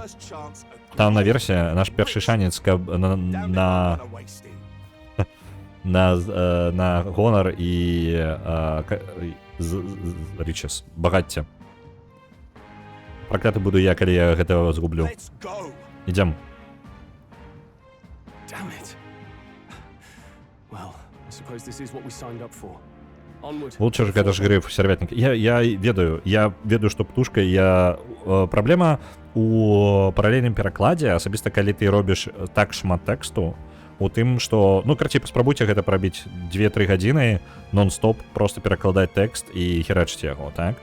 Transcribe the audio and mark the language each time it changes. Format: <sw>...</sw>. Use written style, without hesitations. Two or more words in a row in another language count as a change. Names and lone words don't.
<be>Там наверсе наш першы шанец, каб на гонар і річес, багацце. Пракляты буду я, калі я гэта згублю. Ідзем.</be> <en>Damn it. Well, I suppose this is what we signed up for. Onward.</en> <be>Лучше ж гэта ж гриф, сервятник. Я ведаю, што птушка, праблема у паралельным перакладзе, асабіста калі ты робіш так шмат тэксту, у тым, што, ну, карацей, паспрабуйце гэта прабіць 2-3 гадзіны нон-стоп, просто перакладаць тэкст і херачыць яго, так?</be>